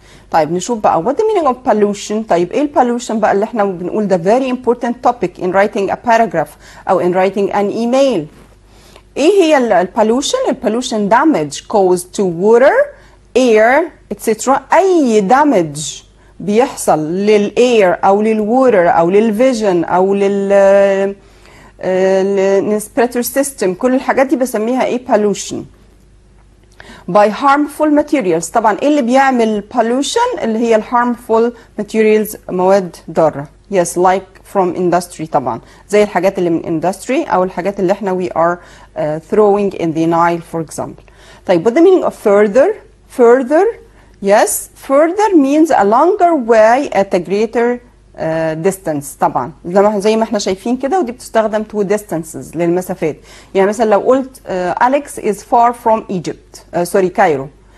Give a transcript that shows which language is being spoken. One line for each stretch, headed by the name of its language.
Arabic: طيب نشوف بقى
English: what the meaning of pollution.
Arabic: طيب ايه البولوشن بقى اللي احنا بنقول ده
English: very important topic in writing a paragraph
Arabic: او
English: in writing an email.
Arabic: ايه هي البولوشن؟ البولوشن
English: damage caused to water, air etc.
Arabic: اي damage بيحصل للاير او للووتر او للفيجن او للريسبيراتوري سيستم، كل الحاجات دي بسميها ايه؟ pollution.
English: by harmful materials.
Arabic: طبعا ايه اللي بيعمل pollution؟ اللي هي ال
English: harmful materials،
Arabic: مواد ضاره.
English: yes like from industry
Arabic: طبعا زي الحاجات اللي من
English: industry
Arabic: او الحاجات اللي احنا
English: we are throwing in the Nile for example. طيب what the meaning of further? further yes further means a longer way at a greater distance.
Arabic: طبعا زي ما احنا شايفين كده، ودي بتستخدم to distances للمسافات. يعني مثلا لو قلت
English: Alex is far from Egypt Cairo.